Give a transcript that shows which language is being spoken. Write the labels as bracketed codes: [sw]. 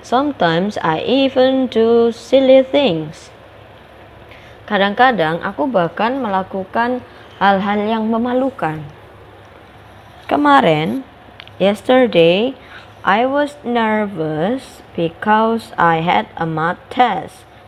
[en] Sometimes I even do silly things. [id] Kadang-kadang aku bahkan melakukan hal-hal yang memalukan. Kemarin, [en] yesterday, I was nervous because I had a math test.